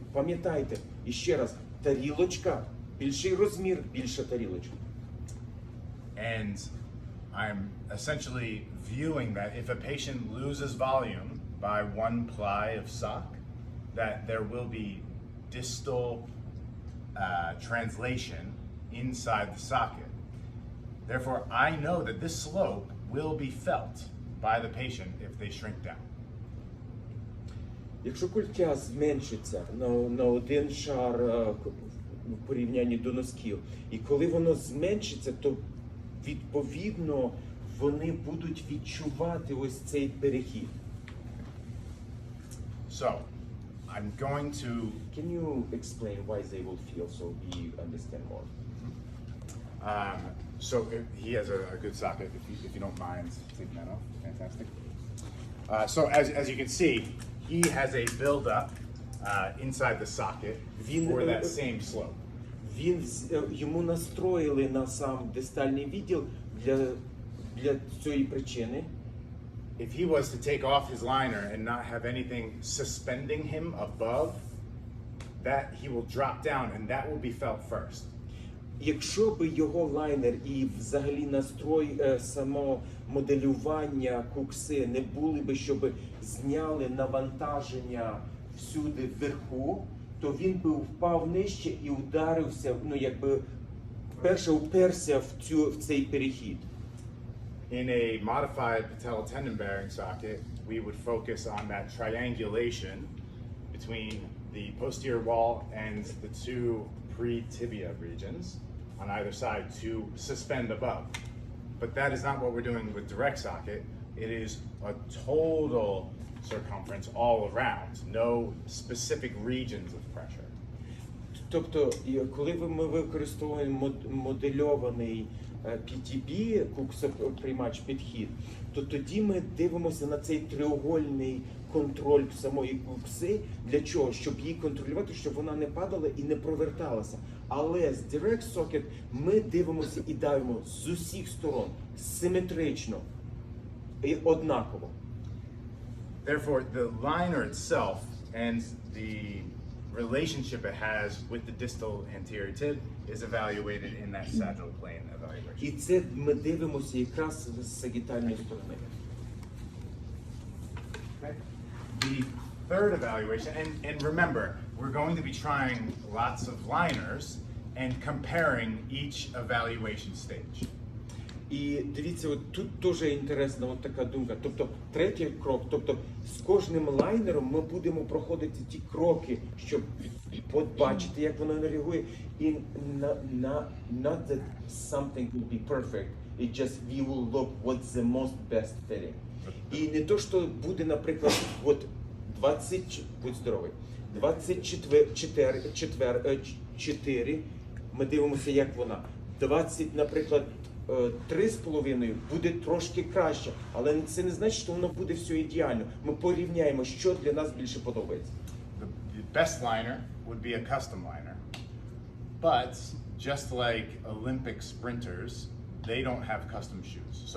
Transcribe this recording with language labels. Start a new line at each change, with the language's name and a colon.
Ukrainian: Пам'ятайте, і ще раз, тарілочка, більший розмір, більша тарілочка.
English: And I'm essentially viewing that if a patient loses volume by 1 ply of sock, that there will be distal translation inside the socket. Therefore, I know that this slope will be felt by the patient if they shrink down.
Ukrainian: Якщо культя зменшиться на один шар в порівнянні до носків, і коли воно зменшиться, то відповідно вони будуть відчувати ось цей перехід.
English: So, I'm going to Can you explain why they will feel so we understand more? So he has a good socket. If you don't mind taking that off, fantastic. So as you can see, he has a buildup inside the socket for that same slope.
Ukrainian: Йому настроїли на сам дистальний відділ для цієї причини.
English: If he was to take off his liner and not have anything suspending him above, that he will drop down and that will be felt first.
Ukrainian: Якщо би його лайнер і взагалі настрой само моделювання кукси не були би, щоб зняли навантаження всюди вверху, то він би впав нижче і ударився, ну якби вперше уперся в цей перехід.
English: In a modified patellar tendon bearing socket, we would focus on that triangulation between the posterior wall and the two pre-tibia regions on either side to suspend above. But that is not what we're doing with direct socket. It is a total circumference all around, no specific regions of pressure.
Ukrainian: Тобто, коли ми використовуємо модельований PTB, куксоприймач підхід, то тоді ми дивимося на цей треугольний контроль самої кукси. Для чого? Щоб її контролювати, щоб вона не падала і не проверталася. Але з Direct Socket ми дивимося і давимо з усіх сторон, симетрично і однаково.
English: Therefore, the liner itself and the relationship it has with the distal anterior tib is evaluated in that sagittal plane evaluation.
Ukrainian: І це ми дивимося якраз з сагітальної сторони.
English: Okay. The third evaluation, and remember, we're going to be trying lots of liners and comparing each evaluation stage.
Ukrainian: І дивіться, от тут теж інтересна от така думка. Тобто, третій крок, тобто з кожним лайнером ми будемо проходити ті кроки, щоб побачити, як воно реагує.
English: І not that something will be perfect, it just we will look what's the most best fitting.
Ukrainian: І не то, що буде, наприклад, от 20, будь здоровий, 24, ми дивимося, як вона. 20, наприклад, 3,5 буде трошки краще, але це не значить, що воно буде все ідеально. Ми порівняємо, що для нас більше подобається.
English: The best liner would be a custom liner. But just like Olympic sprinters, they don't have custom shoes.